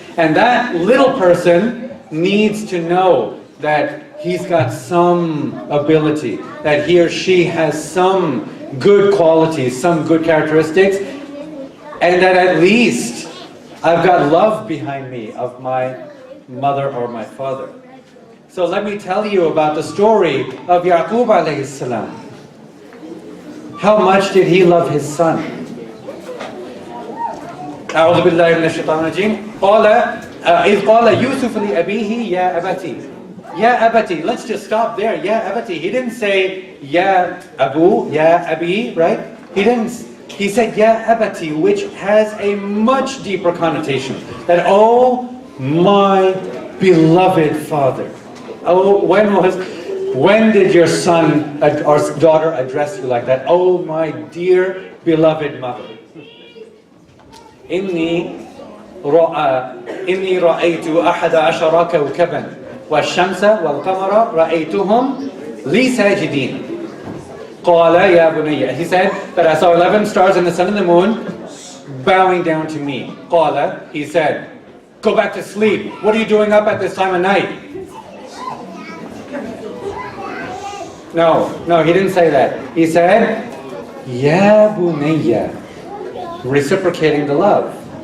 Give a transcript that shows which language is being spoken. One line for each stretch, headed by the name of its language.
English: And that little person needs to know that he's got some ability, that he or she has some good qualities, some good characteristics, and that at least I've got love behind me of my mother or my father. So let me tell you about the story of Yaqub alayhi salam. How much did he love his son?
Arabic: أعوذ بالله من الشيطان الرجيم. إذ قال يوسف لأبيه يا أبتي.
English: Ya abati, let's just stop there. Ya abati. He didn't say ya abu, ya abi, right? He said ya abati, which has a much deeper connotation. That, oh my beloved father. Oh, when did your son or daughter address you like that? Oh my dear beloved mother.
Arabic: إني رأيت أحد عشر كوكبا والشمس والقمر رأيتهم لي ساجدين. قال يا بني.
English: He said that I saw 11 stars and the sun and the moon bowing down to me.
Arabic: قال,
English: he said, go back to sleep. What are you doing up at this time of night? No, he didn't say that. He said, Ya bunayya, reciprocating the love.